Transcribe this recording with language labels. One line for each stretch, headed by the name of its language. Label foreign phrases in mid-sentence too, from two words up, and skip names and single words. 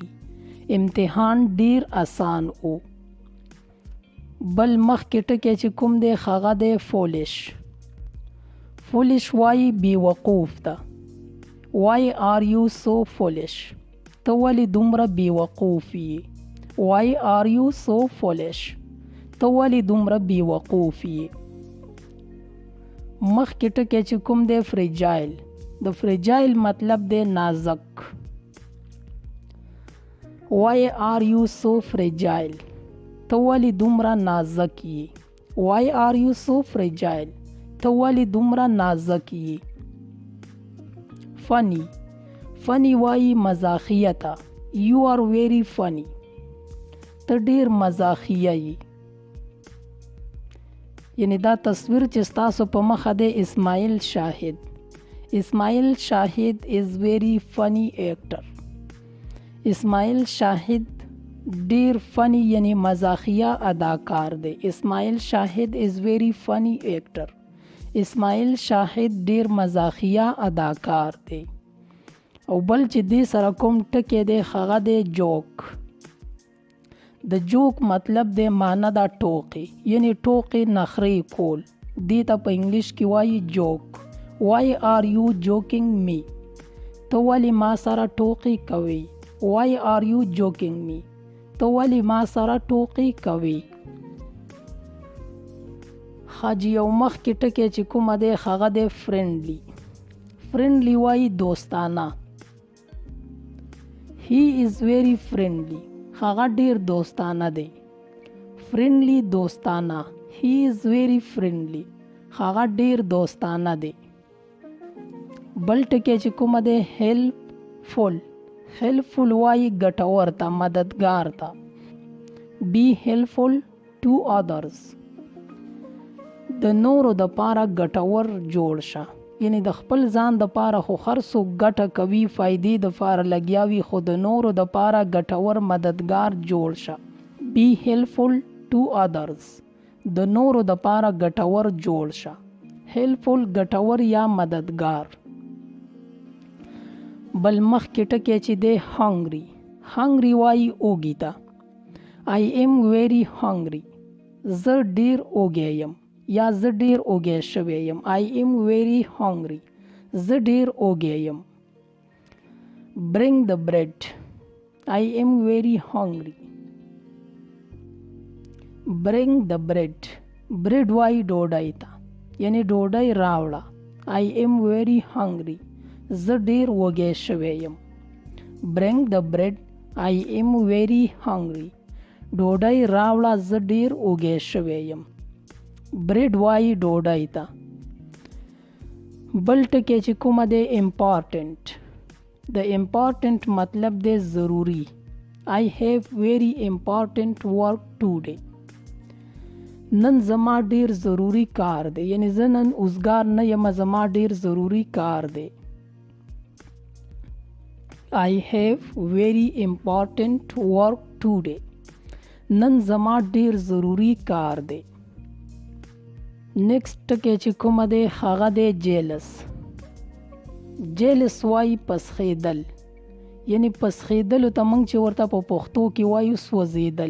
Pashto: امتحان ډیر آسان او. بل مخکې ټکی چې کوم دی هغه دی foolish. Foolish وای بیوقوف ته.
English: Why are you so foolish?
Pashto: ته ولې دومره بیوقوف یې.
English: Why are you so foolish?
Pashto: ته ولې دومره بیوقوف یې. مخکې ټکی چې کوم دی fragile. د fragile مطلب دی نازک.
English: Why are you so fragile?
Pashto: ته ولې دومره نازک یې.
English: Why are you so fragile?
Pashto: ته ولې دومره نازک یې. funny. funny وایي مزاحیه ته.
English: You are very funny.
Pashto: ته ډیر مزاحیه یې. یعنی دا تصویر چې ستاسو په مخه دی اسماعیل شاهد.
English: اسماعیل شاهد is very funny actor.
Pashto: اسماعیل شاهد ډیر فنی یعنی مزاحیه اداکار دی.
English: اسماعیل شاهد is very funny actor.
Pashto: اسماعیل شاهد ډیر مزاحیه اداکار دی. او بل چې دې سره کوم ټکی دی هغه دی جوک. د جوک مطلب دی معنی دا ټوکې، یعنی ټوکې نخرې کول. دې ته په انګلیش کې وایي جوک.
English: Why are you joking me?
Pashto: ته ولې ما سره ټوکې کوي.
English: Why are you joking me?
Pashto: ته ولې ما سره ټوکې کوي. حاجی یو مخکې ټکی چې کومه دی هغه دی friendly. friendly وایي دوستانه.
English: He is very friendly.
Pashto: هغه ډیر دوستانه دی. friendly دوستانه.
English: He is very friendly.
Pashto: هغه ډیر دوستانه دی. بل ټکی چې کومه دی helpful. helpful وایي ګټور ته، مددگار ته.
English: be helpful to others.
Pashto: د نورو د پاره ګټور جوړ شه. یعنی د خپل ځان د پاره خو هر څوک ګټه کوي، فائدې د پاره لګیاوي، خو د نورو د پاره ګټور مددگار جوړ شه.
English: be helpful to others.
Pashto: د نورو د پاره ګټور جوړ شه. helpful ګټور یا مددگار. بل مخکې ټکی چې دی hungry. hungry وایي اوږی ته.
English: I am very hungry.
Pashto: زه ډیر اوږی یم یا زه ډیر اوږی شوی یم.
English: I am very hungry.
Pashto: زه ډیر اوږی یم.
English: bring the bread. I am very hungry. bring the bread.
Pashto: bread وایي ډوډۍ ته، یعنی ډوډۍ راوړه.
English: I am very hungry.
Pashto: زه ډیر وږی شوی یم.
English: bring the bread. I am very hungry.
Pashto: ډوډۍ راوړه، زه ډیر وږی شوی یم. bread وایي ډوډۍ ته. بل ټکی چې کومه دی important. د important مطلب دی ضروری.
English: I have very important work today.
Pashto: نن زما ډیر ضروری کار دی، یعنی زه نن اوزګار نه یم، زما ډیر ضروری کار دی.
English: I have very important work today.
Pashto: نن زما ډیر ضروری کار دی. نیکسٹ ټکی چې کومه دی هغه دی jealous. jealous وایي پسخېدل، یعنی پسخېدلو ته موږ چې ورته په پښتو کې وایو سوځېدل.